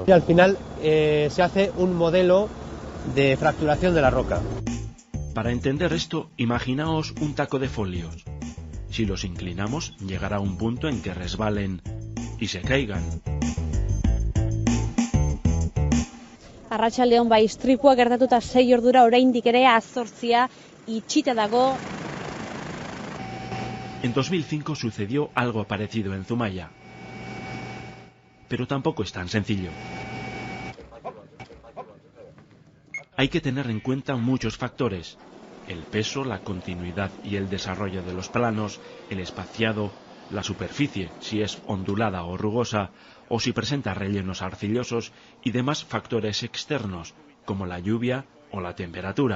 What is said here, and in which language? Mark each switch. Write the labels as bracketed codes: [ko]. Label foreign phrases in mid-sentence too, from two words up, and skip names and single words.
[es] Y al final se hace un modelo de fracturación de la roca. Para entender esto, imaginaos un taco de folios. Si los inclinamos, llegará un punto en que resbalen y se caigan. [eu] Arratsaldeon bai istripua gertatuta 6 ordura oraindik ere azortzia itxita dago. [es] En 2005 sucedió algo parecido en Zumaya. Pero tampoco es tan sencillo. Hay que tener en cuenta muchos factores: el peso, la continuidad y el desarrollo de los planos, el espaciado, la superficie, si es ondulada o rugosa, o si presenta rellenos arcillosos, y demás factores externos, como la lluvia o la temperatura.